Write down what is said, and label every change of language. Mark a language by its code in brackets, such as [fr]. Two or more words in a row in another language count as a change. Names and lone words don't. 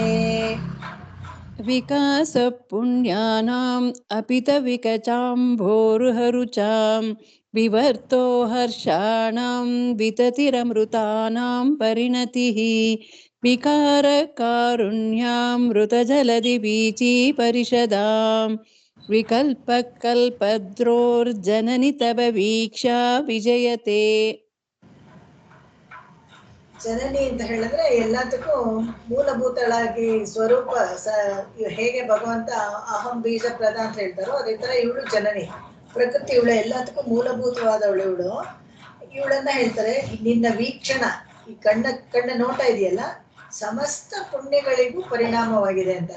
[sa] ವಿಕಾಸ ಪುಣ್ಯಾನಾಂ ಅಪಿತ ವಿಕಚಾಂಬೋರುಹರುಚಾಂ ವಿವರ್ತೋ ಹರ್ಷಾಣಾಂ ವಿತತಿರಮೃತಾನಾಂ ಪರಿಣತಿಃ. ವಿಕಾರ ಕಾರುಣ್ಯಾಮೃತ ಜಲಧಿ ವೀಚಿ ಪರಿಷದಾಂ. ವಿಕಲ್ಪ ಕಲ್ಪದ್ರೋರ್ಜನನಿ ತವ ವೀಕ್ಷಾ ವಿಜಯತೆ. [kn] ಜನನಿ ಅಂತ ಹೇಳಿದ್ರೆ ಎಲ್ಲದಕ್ಕೂ ಮೂಲಭೂತಳಾಗಿ ಸ್ವರೂಪ ಹೇಗೆ ಭಗವಂತ [sa] ಅಹಂ ಬೀಜ ಪ್ರಧ [kn] ಅಂತ ಹೇಳ್ತಾರೋ ಅದೇ ತರ ಇವಳು ಜನನಿ. ಪ್ರಕೃತಿ ಇವಳು ಎಲ್ಲದಕ್ಕೂ ಮೂಲಭೂತವಾದವಳು ಇವಳು. ಇವಳನ್ನ ಹೇಳ್ತಾರೆ, ನಿನ್ನ ವೀಕ್ಷಣ, ಈ ಕಣ್ಣ ನೋಟ ಇದೆಯಲ್ಲ, ಸಮಸ್ತ ಪುಣ್ಯಗಳಿಗೂ ಪರಿಣಾಮವಾಗಿದೆ ಅಂತ.